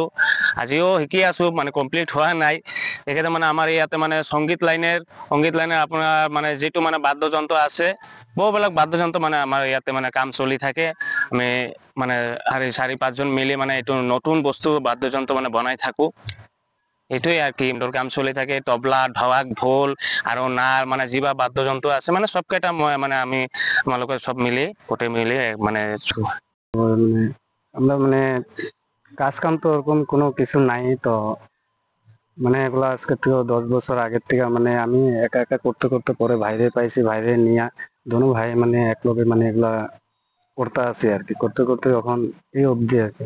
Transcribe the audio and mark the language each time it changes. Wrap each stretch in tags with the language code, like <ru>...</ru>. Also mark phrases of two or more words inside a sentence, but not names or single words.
<as>আজিও শিকি আছোঁ, মানে কমপ্লিট হোৱা নাই। তেখেতে মানে আমাৰ ইয়াতে মানে সংগীত লাইনের আপোনাৰ মানে যিটো মানে বাদ্যযন্ত্ৰ আছে, বহুবিলাক বাদ্যযন্ত্ৰ মানে আমাৰ ইয়াতে মানে কাম চলি থাকে। আমি মানে চাৰি পাঁচজন মিলি মানে এইটো নতুন বস্তু বাদ্যযন্ত্ৰ মানে বনাই থাকোঁ। এইটোৱে আর কি ইনডোর কাম চলি থাকে। তবলা, ঢোল, ঢোল আৰু নাৰ মানে যিবা বাদ্যযন্ত্ৰ আছে মানে সবকেইটা মই মানে আমি আমালোকে সব মিলি গোটেই মিলি মানে</as> <bn>মানে আমরা মানে কাজ কাম তো ওরকম কোনো কিছু নাই তো, মানে এগুলো আজকে থেকে 10 বছর আগের থেকে মানে আমি একা একা করতে করতে পরে ভাইরে পাইছি, ভাইরে নিয়ে দোনো ভাই মানে একলগে মানে এগুলা করতে আছি আর কি, করতে করতে যখন এই অবধি আর কি।</bn>